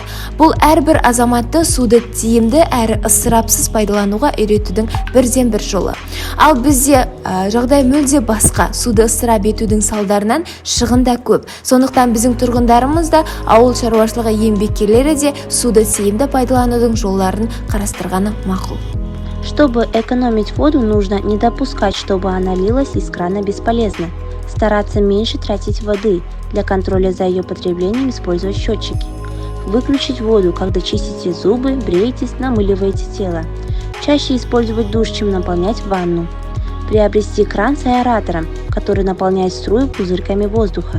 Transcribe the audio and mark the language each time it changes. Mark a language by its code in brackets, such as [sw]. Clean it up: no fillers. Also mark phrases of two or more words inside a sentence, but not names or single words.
[kk] Бұл әрбір азаматты суды тиімді әрі ысырапсыз пайдалануға үйретудің бірден бір жолы. Ал бізде жағдай мүлде басқа. Суды ысырап етудің салдарынан шығын да көп. Сондықтан біздің тұрғындарымыз да, ауыл шаруашылығы еңбеккерлері де суды тиімді пайдаланудың жолдарын қарастырғаны мақұл. [ru] Чтобы экономить воду, нужно не допускать, чтобы она лилась из крана бесполезно. Стараться меньше тратить воды. Для контроля за ее потреблением использовать счетчики. Выключить воду, когда чистите зубы, бреетесь, намыливаете тело. Чаще использовать душ, чем наполнять ванну. Приобрести кран с аэратором, который наполняет струю пузырьками воздуха.